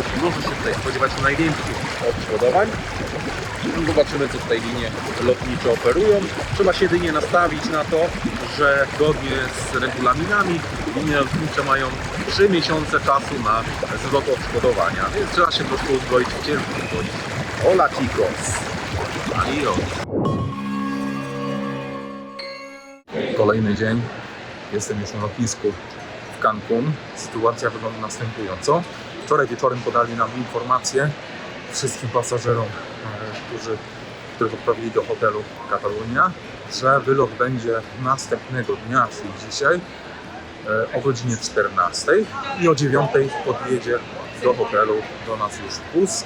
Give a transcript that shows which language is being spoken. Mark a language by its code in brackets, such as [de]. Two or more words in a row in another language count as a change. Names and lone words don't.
[pl] Można się tutaj spodziewać największych odszkodowań. Zobaczymy, co tutaj linie lotnicze oferują. Trzeba się jedynie nastawić na to, że zgodnie z regulaminami linie lotnicze mają 3 miesiące czasu na zwrot odszkodowania, więc trzeba się po prostu uzbroić w cierpliwość. [es] Hola chicos! Adios! [pl] Kolejny dzień. Jestem już na lotnisku w Cancun. Sytuacja wygląda następująco. Wczoraj wieczorem podali nam informację wszystkim pasażerom, których odprawili do hotelu Catalunya, że wylot będzie następnego dnia, czyli dzisiaj, o godzinie 14 i o 9 podjedzie do hotelu do nas już bus.